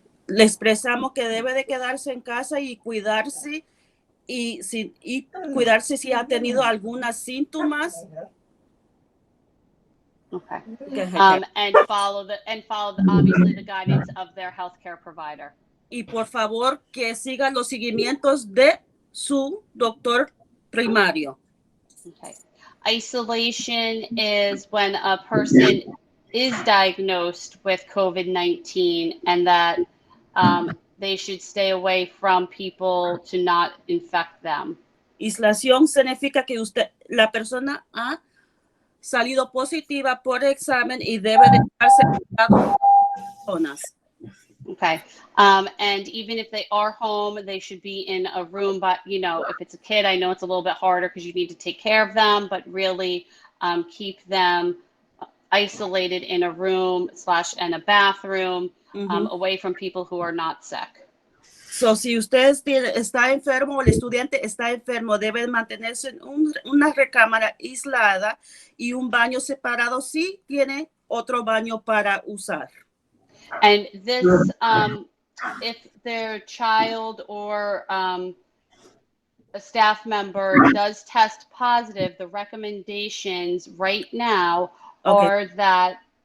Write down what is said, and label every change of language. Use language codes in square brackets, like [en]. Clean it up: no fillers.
[es] Le expresamos que debe de quedarse en casa y cuidarse, y cuidarse si ha tenido algunos síntomas. [en] Okay. [es] Que- [en] And follow obviously the guidance of their healthcare provider. [es] y por favor que sigan los seguimientos de su doctor primario. [en] Okay. Isolation is when a person is diagnosed with COVID-19 and that they should stay away from people to not infect them. [es] Aislación significa que la persona ha salido positiva por examen y debe de estarse cuidado con personas. [en] Okay. And even if they are home, they should be in a room, but if it's a kid, I know it's a little bit harder because you need to take care of them, but really keep them isolated in a room / and a bathroom away from people who are not sick. [es] So, si usted está enfermo o el estudiante está enfermo, debe mantenerse en una recámara aislada y un baño separado si tiene otro baño para usar. [en] And this, if their child or a staff member does test positive, the recommendations right now are that